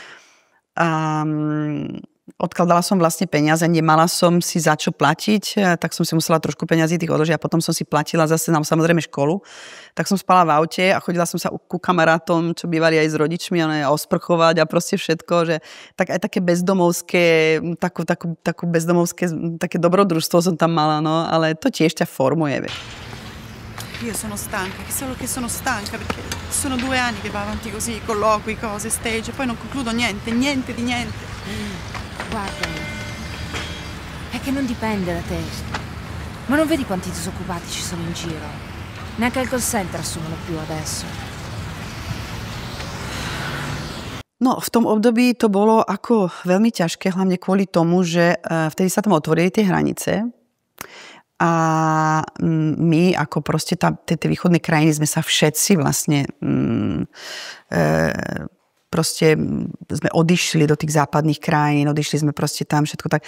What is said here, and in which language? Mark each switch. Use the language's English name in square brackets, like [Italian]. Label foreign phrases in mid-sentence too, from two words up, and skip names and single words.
[Slovak] Odkladala som vlastne peniaze, nemala som si za čo platiť, tak som si musela trošku peniazí tých odložiť a potom som si platila zase samozrejme školu. Tak som spala v aute a chodila som sa ku kamarátom, čo bývali aj s rodičmi, osprchovať a proste všetko, že tak aj také bezdomovské, takú bezdomovské, také dobrodružstvo som tam mala, no, ale to tiež ťa formuje. [Italian] Io sono stanca, solo che sono stanca perché sono 2 anni che va avanti così, colloqui, cose, stage, e poi non concludo niente di niente. Guardami, è che non dipende da te. Ma non vedi quanti disoccupati ci sono in giro? Neanche al [English] call center [Italian] assumono più adesso. [Slovak] No, v tom období to bolo ako veľmi ťažké, hlavne kvôli tomu, že vtedy sa tam otvorili tie hranice a my ako proste tie východné krajiny sme sa všetci vlastne proste sme odišli do tých západných krajín, odišli sme proste tam všetko tak.